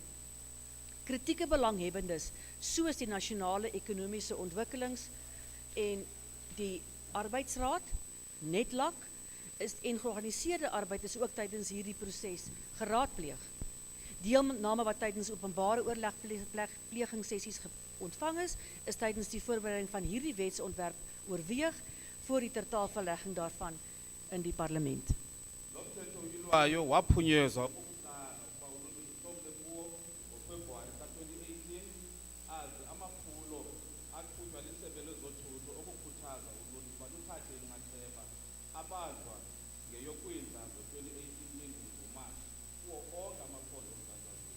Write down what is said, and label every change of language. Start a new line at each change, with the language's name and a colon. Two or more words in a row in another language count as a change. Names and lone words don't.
Afrikaans: Kritieke belanghebbendes, soos die Nasionale Ekonomiese Ontwikkelings en die Arbeidsraad, Netlak, en georganiseerde arbeid is ook tydens hierdie proses geraadpleeg. Deelname wat tydens openbare oorlegplegingssessies ontvang is tydens die voorbereiding van hierdie wetsontwerp oorweeg voor die tertaalverlegging daarvan in die parlement.
Xhosa: Lo mthetho uyilwayo waphunyezwa okokuqala ukuba uluntu luhlomle kuwo ngoFebruwari ka-2018 aze amaphulo aqhutywa liSebe lezoThutho okukhuthaza uluntu uba luthathe inxaxheba abanjwa ngeyoKwindla ngo-2018 ngoMatshi kuwo onke amaphondo oMzantsi Afrika.